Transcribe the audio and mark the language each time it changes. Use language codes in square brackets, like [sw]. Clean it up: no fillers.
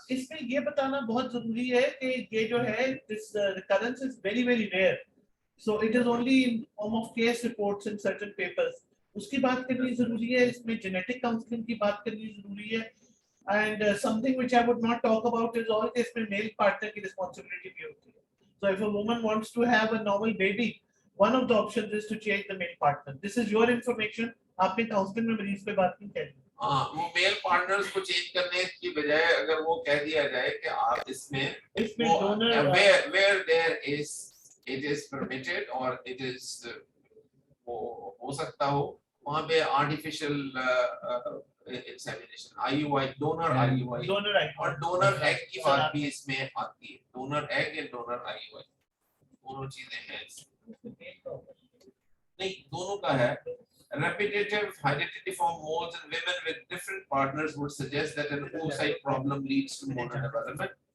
[hi] इसमें ये बताना बहुत जरूरी है कि ये जो है [en] This recurrence is very very rare, so it is only in form of case reports in certain papers. [hi] उसकी बात करनी जरूरी है, इसमें जेनेटिक काउंसलिंग की बात करनी जरूरी है, [en] and something which I would not talk about is all [hi] इसमें मेल पार्टनर की रिस्पांसिबिलिटी भी होती है। [en] So if a woman wants to have a normal baby, one of the options is to change the male partner. This is your information, [hi] आपने counselling में मरीज पे बात नहीं करनी। हाँ, वो मेल पार्टनर्स को चेंज करने की बजाय अगर वो कह दिया जाए कि आप इसमें [en] donor where there is it is permitted or it is [hi] हो सकता हो वहाँ पे [en] artificial insemination IUI donor IUI Donor egg. [hi] और donor egg की बात भी इसमें आती है [en] donor egg and donor IUI [hi] दोनों चीजें हैं नहीं दोनों का है [en] repetitive hereditary form moles in women with different partners would suggest that an oocyte problem leads to molar development